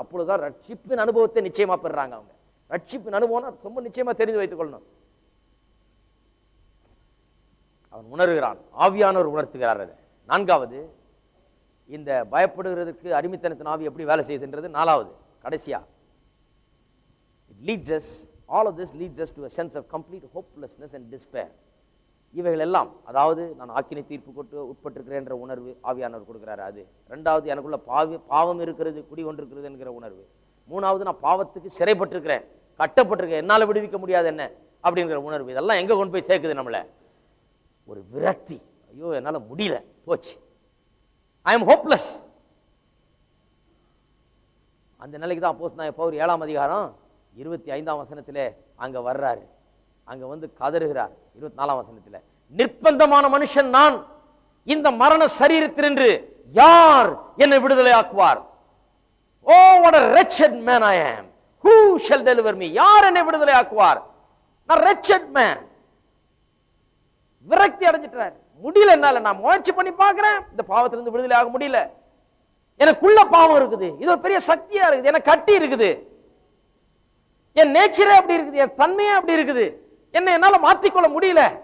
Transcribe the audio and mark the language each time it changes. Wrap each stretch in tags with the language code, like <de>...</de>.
<ta>அப்பொழுதுதான் ரட்சிப்பின் அனுபவத்தை நிச்சயமா பெறுறாங்க. அவங்க ரட்சிப்பின் அனுபவம் ரொம்ப நிச்சயமா தெரிந்து வைத்துக் கொள்ளணும். அவன் உணர்கிறான், ஆவியானவர் உணர்த்துகிறார். அதை நான்காவது, இந்த பயப்படுகிறதுக்கு அடிமைத்தனத்தின் ஆவி எப்படி வேலை செய்யுதுன்றது நாலாவது, கடைசியா.</ta> <en>It leads us, all of this leads us to a sense of complete hopelessness and despair.</en> <ta>இவைகள் எல்லாம், அதாவது நான் ஆக்கினை தீர்ப்புக்கு உட்பட்டிருக்கிறேன் என்ற உணர்வு ஆவியானவர் கொடுக்கிறாரு. அது ரெண்டாவது, எனக்குள்ள பாவம் இருக்கிறது, குடிகொண்டிருக்கிறது என்கிற உணர்வு. மூணாவது, நான் பாவத்துக்கு சிறைப்பட்டிருக்கிறேன், கட்டப்பட்டிருக்கேன், என்னால் விடுவிக்க முடியாது என்ன அப்படிங்கிற உணர்வு. இதெல்லாம் எங்க கொண்டு போய் சேர்க்குது நம்மள? ஒரு விரக்தி. ஐயோ என்னால் முடியல, போச்சு,</ta> <en>I am hopeless.</en> <ta>அந்த நிலைக்கு தான் அப்போஸ்தலனாகிய பவுல் 7ஆம் அதிகாரம் 25ஆம் வசனத்திலே அங்க வர்றாரு. அங்க வந்து கதறுகிறார். 24ஆம் வசனத்திலே, நிர்பந்தமான மனுஷன் நான், இந்த மரண சரீரத்தினின்று யார் என்னை விடுதலை ஆக்குவார்? ஓ</ta> <en>what a wretched man I am, who shall deliver me?</en> <ta>யார் என்னை விடுதலை ஆக்குவார்? நான்</ta> <en>wretched man.</en> <ta>விரக்தி அடைஞ்சிட்டார். முடியல, என்னால நான் முயற்சி பண்ணி பார்க்கிறேன், இந்த பாவத்திலிருந்து விடுதலை ஆக முடியல. எனக்குள்ள பாவம் இருக்குது, இது ஒரு பெரிய சக்தியா இருக்குது, எனக்கு கட்டி இருக்குது, என் நேச்சரே அப்படி இருக்குது, என் தன்மையே அப்படி இருக்குது, என்னை என்னால மாத்திக்கொள்ள முடியல.</ta>